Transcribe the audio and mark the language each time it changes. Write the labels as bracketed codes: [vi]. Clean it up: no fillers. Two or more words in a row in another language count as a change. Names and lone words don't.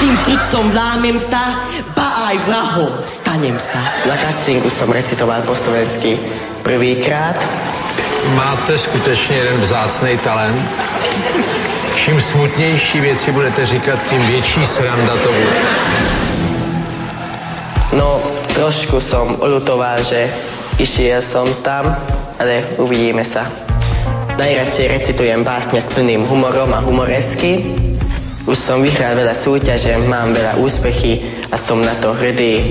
[sk] srdcom vlámem sa, ba aj vrahom stanem sa. Na castingu som recitoval po slovensky prvýkrát. [cs] Máte skutečně jeden vzácný talent. Čím smutnější věci budete říkat, tím větší sranda to bude. [sk] No, trošku som uľutoval, že išiel som tam, ale uvidíme sa. Najradšej recitujem básne s plným humorom a humoresky. Už som vyhral veľa súťaže, mám veľa úspechy a som na to hrdý.